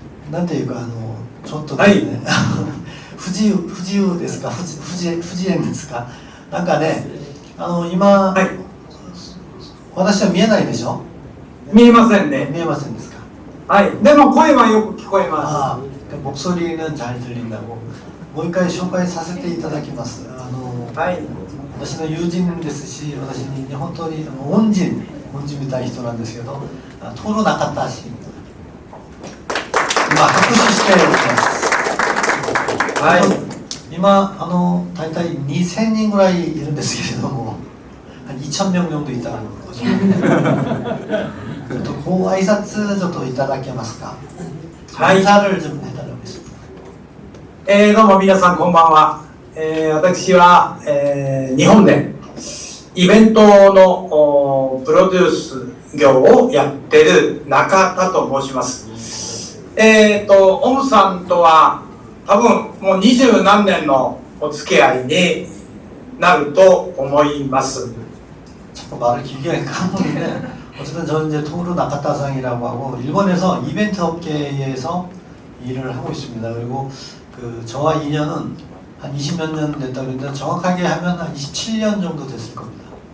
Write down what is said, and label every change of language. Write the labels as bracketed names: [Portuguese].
[Japanese] なんていうかちょっとはいね、不自由ですか、不自然ですか。なんかね、今、はい、私は見えないでしょ。見えませんね。見えませんですか。はい、でも声はよく聞こえま [Korean] 아, 목소리는 잘 들린다고. [Japanese] もう一回紹介させていただきます。す。はい、私の友人ですし、私に本当に恩人みたいな人なんですけど、トロなかったし、今拍手しています。はい、今大体2000人ぐらいいるんですけれども、 [Korean] 2000명 정도 있다는 거죠. [Japanese] ご挨拶ちょっといただけますか。はい、 [Korean] 인사를 좀 해달라고 했습니다. [Japanese] どうも皆さんこんばんは。私は、日本でイベントのプロデュース業をやってる中田と申します。オムさんとは多分もう20何年のお付き合いになると思います。 [Korean] 자꾸 말을 길게 까먹는데 어쨌든 저는 이제 토르 나카타상이라고 하고 일본에서 이벤트 업계에서 일을 하고 있습니다. 그리고 그 저와 인연은 한 20몇 년 됐다 그랬는데 정확하게 하면 한 27년 정도 됐을 겁니다.